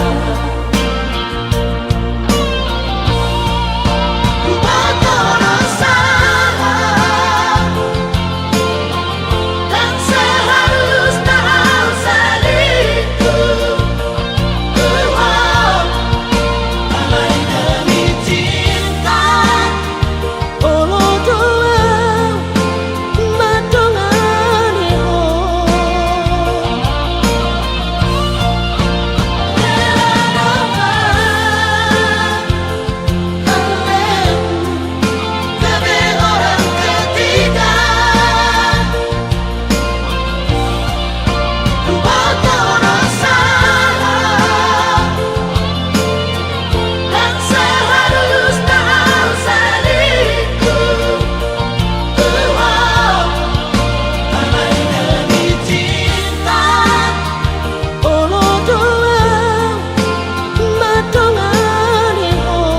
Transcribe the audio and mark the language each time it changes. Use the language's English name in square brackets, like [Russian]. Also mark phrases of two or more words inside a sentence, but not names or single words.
[Indonesian] Buat orang salah dan seharusnya selingkuh. Alay demi cinta, [Batak Toba] olo doa madongane ho. [Indonesian] Tapi orang ketiga, buat orang salah dan seharusnya selingkuh. Alay demi cinta, [Batak Toba] olo doa madongane ho.